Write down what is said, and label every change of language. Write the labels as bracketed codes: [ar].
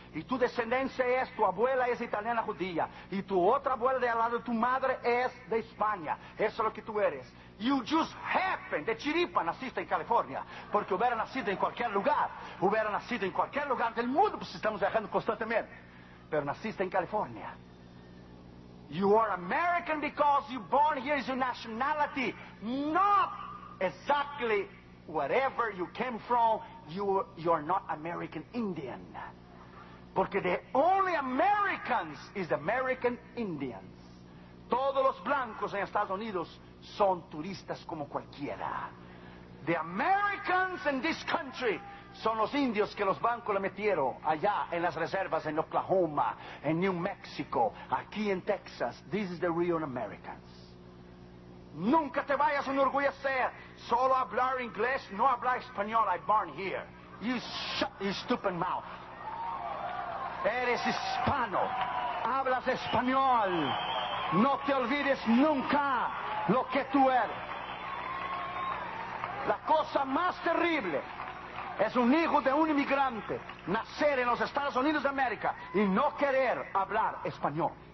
[es] Y tu descendencia es, tu abuela es italiana judía, y tu otra abuela de al lado de tu madre es de España. Eso es lo que tú eres. [en] You just happen, [es] de chiripa naciste en California, porque hubiera nacido en cualquier lugar, hubiera nacido en cualquier lugar del mundo, pues estamos viajando constantemente, pero naciste en California. [en] You are American because you're born here is your nationality, not exactly wherever you came from, you're not American Indian. [es] Porque [en] the only Americans is American Indians. [es] Todos los blancos en Estados Unidos son turistas como cualquiera. [en] The Americans in this country [es] son los indios que los bancos le metieron allá en las reservas en Oklahoma, en New Mexico, aquí en Texas. [en] This is the real Americans. [es] Nunca te vayas a enorgullecer. Solo hablar inglés, no hablar español. [en] I born here. You shut your stupid mouth. [es] Eres hispano. Hablas español. No te olvides nunca lo que tú eres. La cosa más terrible es un hijo de un inmigrante nacer en los Estados Unidos de América y no querer hablar español.